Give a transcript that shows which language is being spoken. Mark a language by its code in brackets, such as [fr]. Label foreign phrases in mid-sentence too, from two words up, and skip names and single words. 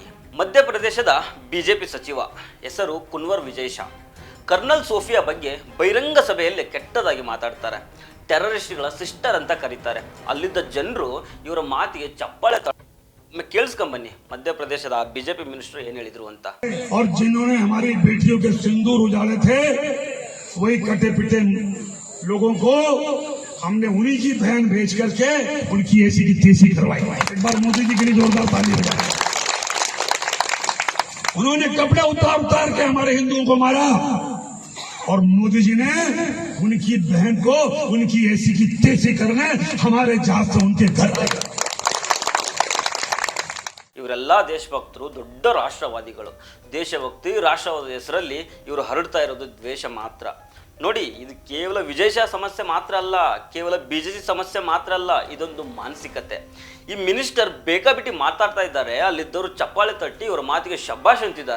[kn] ಮಧ್ಯಪ್ರದೇಶದ BJP ಸಚಿವ ಹೆಸರು ಕುನ್ವರ್ ವಿಜಯ್ ಶಾ ಕರ್ನಲ್ ಸೋಫಿಯಾ ಬಗ್ಗೆ ಬಹಿರಂಗ ಸಭೆಯಲ್ಲಿ ಕೆಟ್ಟದಾಗಿ ಮಾತಾಡ್ತಾರೆ. ಟೆರರಿಸ್ಟ್ಗಳ ಸಿಸ್ಟರ್ ಅಂತ ಕರೀತಾರೆ. ಅಲ್ಲಿದ್ದ ಜನರು ಇವರ ಮಾತಿಗೆ ಚಪ್ಪಾಳೆ ಕೇಳಿಸ್ಕೊಂಬನ್ನಿ ಮಧ್ಯ ಪ್ರದೇಶದ BJP ಮಿನಿಸ್ಟರ್ ಏನ್ ಹೇಳಿದ್ರು ಅಂತ. [hi] और जिन्होंने हमारी बेटियों के सिंदूर उजाड़े थे, वही कटे पिटे लोगों को हमने उन्हीं की बहन भेज करके उनकी ऐसी की तेजी करवाई. एक बार मोदी जी के लिए जोरदार ताली बजाएं. उन्होंने कपड़े उतार के हमारे हिंदुओं को मारा और मोदी जी ने उनकी बहन को उनकी ऐसी की तेजी करने हमारे जहाज से उनके घर आए. [kn] ಇವರೆಲ್ಲ ದೇಶಭಕ್ತರು, ದೊಡ್ಡ ರಾಷ್ಟ್ರವಾದಿಗಳು. ದೇಶಭಕ್ತಿ ರಾಷ್ಟ್ರವಾದ ಹೆಸರಲ್ಲಿ ಇವರು ಹರಡ್ತಾ ಇರೋದು ದ್ವೇಷ ಮಾತ್ರ. ನೋಡಿ, ಇದು ಕೇವಲ ವಿಜಯ್ ಶಾ ಸಮಸ್ಯೆ ಮಾತ್ರ ಅಲ್ಲ, ಕೇವಲ BJP ಸಮಸ್ಯೆ ಮಾತ್ರ ಅಲ್ಲ, ಇದೊಂದು ಮಾನಸಿಕತೆ. ಈ ಮಿನಿಸ್ಟರ್ ಬೇಕಾಬಿಟ್ಟಿ ಮಾತಾಡ್ತಾ ಇದ್ದಾರೆ, ಅಲ್ಲಿದ್ದವರು ಚಪ್ಪಾಳೆ ತಟ್ಟಿ ಇವರ ಮಾತಿಗೆ ಶಬ್ಬಾಷ್ ಅಂತಿದ್ದಾರೆ.